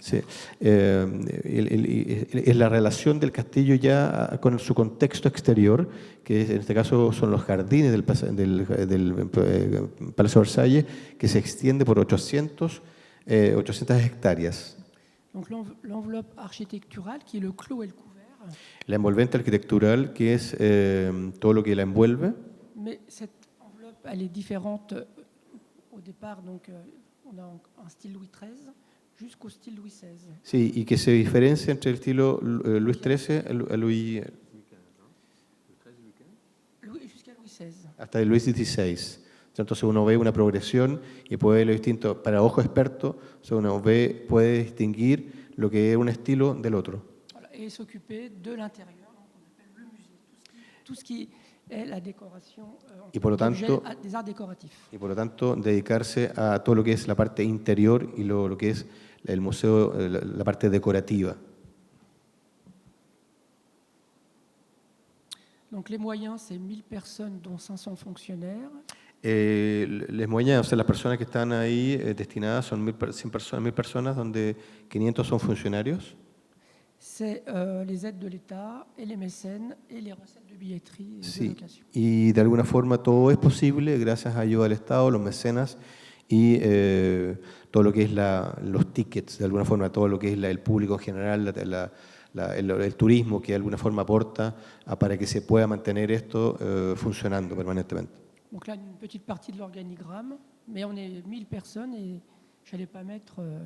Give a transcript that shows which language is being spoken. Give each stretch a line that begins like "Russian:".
Spanish: Sí, es la relación del castillo ya con su contexto exterior, que en este caso son los jardines del Palacio de Versalles, que se extiende por 800 hectáreas.
French: Donc l'enveloppe architecturale qui est le clos et le couvert.
Spanish: La envolvente arquitectural, que es todo lo que la envuelve.
French: Mais cette enveloppe, elle est différente au départ. Donc on a un style Louis XIII jusqu'au style Louis XVI.
Spanish: Sí, y que se diferencia entre el estilo Luis XIII a Luis,
French: Jusqu'à Louis XVI.
Spanish: hasta el Luis XVI. Entonces uno ve una progresión y puede ver lo distinto. Para ojo experto, o sea, uno puede distinguir lo que es un estilo del otro.
French: Voilà, et s'occuper de l'intérieur, donc on appelle le musée, tout ce qui est la décoration
Spanish: Y por lo tanto,
French: des arts décoratifs.
Spanish: y por lo tanto dedicarse a todo lo que es la parte interior y lo que es el museo, la parte decorativa.
French: Donc les moyens, c'est 1000 personnes, dont 500 fonctionnaires. Les moyens,
Spanish: o sea, las personas que están ahí destinadas son 1000 personas, donde 500 son funcionarios.
French: C'est les aides de l'État et les mécènes et les recettes de billetterie et de
Spanish: Sí,
French: location.
Spanish: y de alguna forma todo es posible gracias a ayuda del Estado, los mecenas y todo lo que es los tickets, de alguna forma todo lo que es el público en general, el turismo que de alguna forma aporta para que se pueda mantener esto funcionando permanentemente.
French: Donc là, une petite partie de l'organigramme, mais on est 1000 personnes et je n'allais pas mettre...